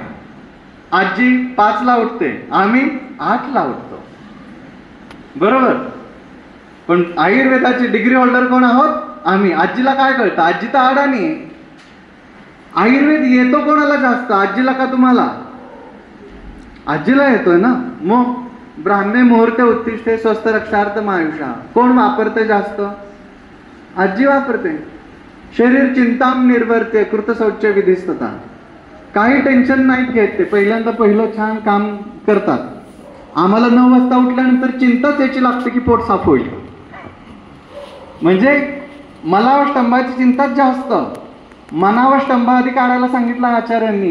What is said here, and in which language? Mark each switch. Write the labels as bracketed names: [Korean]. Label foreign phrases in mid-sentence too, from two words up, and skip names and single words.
[Marathi] आजी 5ला उठते, आम्ही 8ला उठतो, बरोबर? पण आयुर्वेदाचे [English] degree holder [Marathi] कोण आहोत? आम्ही. आजीला काय कळतं? आजी तर अडाणी आहे. आयुर्वेद येतो कोणाला जास्त, आजीला का तुम्हाला? आजीला येतोय ना. मग [Sanskrit] ब्राह्मे मुहूर्ते उत्तिष्ठे स्वस्थ रक्षार्थ आयुषा [Marathi] कोण वापरते जास्त? आजी वापरते. [Sanskrit] शरीर चिंताम निर्वर्ते कृत शौच विधिस्तता. [Marathi] काही टेन्शन नाहीत घेत ते. पहिलं छान काम करतात. आम्हाला 9 वाजता उठल्यानंतर चिंताच याची लागते की पोट साफ होईल. म्हणजे मलावष्टंभाची चिंताच जास्त. मनावष्टंभ आधी काढायला सांगितलं आचार्यांनी.